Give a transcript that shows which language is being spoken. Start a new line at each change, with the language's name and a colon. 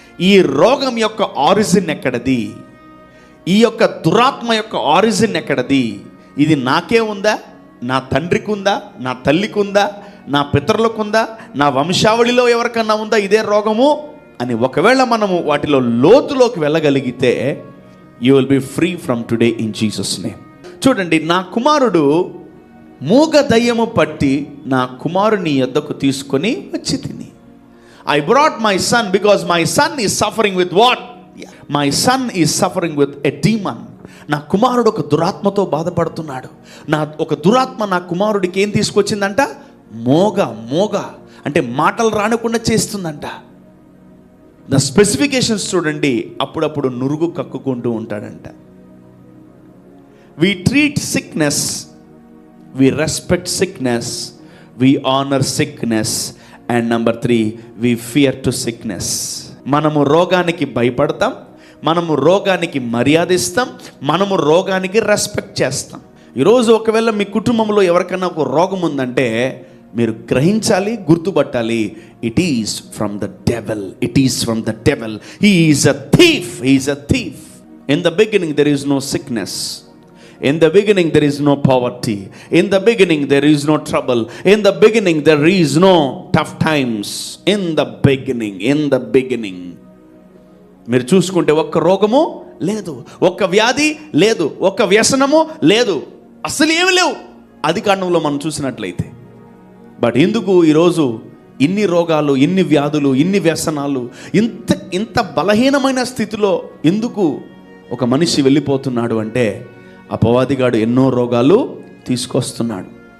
Telugu: ఈ రోగం యొక్క ఆరిజిన్ ఎక్కడది, ఈ యొక్క దురాత్మ యొక్క ఆరిజిన్ ఎక్కడది, ఇది నాకే ఉందా, నా తండ్రికి ఉందా, నా తల్లికి ఉందా, నా పితరులకు ఉందా, నా వంశావళిలో ఎవరికన్నా ఉందా ఇదే రోగము అని ఒకవేళ మనము వాటిలో లోతులోకి వెళ్ళగలిగితే
English: You will be free from today in Jesus name.
Telugu: చూడండి, నా కుమారుడు మూగ దయ్యము పట్టి నా కుమారుని యొద్దకు తీసుకొని వచ్చి తిని.
English: I brought my son because my son is suffering with what? My son is suffering with a demon.
Telugu: నా కుమారుడు ఒక దురాత్మతో బాధపడుతున్నాడు. ఒక దురాత్మ నా కుమారుడికి ఏం తీసుకొచ్చిందంట? మోగ అంటే మాటలు రానకుండా చేస్తుందంట. ద స్పెసిఫికేషన్స్ చూడండి. అప్పుడప్పుడు నురుగు కక్కుకుంటూ ఉంటాడంట.
English: We treat sickness, we respect sickness, we honor sickness, and number 3, we fear to sickness.
Telugu: మనము రోగానికి భయపడతాం, మనము రోగానికి మర్యాదిస్తాం, మనము రోగానికి రెస్పెక్ట్ చేస్తాం. ఈరోజు ఒకవేళ మీ కుటుంబంలో ఎవరికైనా ఒక రోగం ఉందంటే మీరు గ్రహించాలి, గుర్తుపట్టాలి,
English: It is from the devil. It is from the devil. He is a thief. He is a thief. In the beginning there is no sickness. In the beginning there is no poverty. In the beginning there is no trouble. In the beginning there is no tough times. In the beginning.
Telugu: మీరు చూసుకుంటే ఒక్క రోగము లేదు, ఒక్క వ్యాధి లేదు, ఒక్క వ్యసనము లేదు, అసలు ఏమి లేవు ఆదికాండంలో మనం చూసినట్లయితే. బట్ ఎందుకు ఈరోజు ఇన్ని రోగాలు, ఇన్ని వ్యాధులు, ఇన్ని వ్యసనాలు, ఇంత బలహీనమైన స్థితిలో ఎందుకు ఒక మనిషి వెళ్ళిపోతున్నాడు అంటే అపవాదిగాడు ఎన్నో రోగాలు తీసుకొస్తున్నాడు.